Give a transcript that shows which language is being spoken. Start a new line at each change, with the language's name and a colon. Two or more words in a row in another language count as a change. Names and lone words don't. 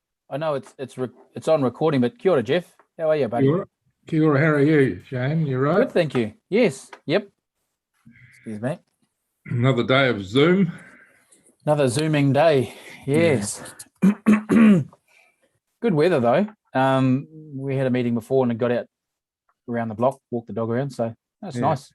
English: I know it's on recording, but
Māori: kia ora,
English: Jeff. How are you, buddy?
Māori: Kia ora,
English: how are you, Shane? You right? Good, thank you. Yes, yep. Excuse me. Another day of Zoom. Another Zooming day. Yes. Yeah. Good weather though. We had a meeting before and it got out around the block, walked the dog around, so that's nice.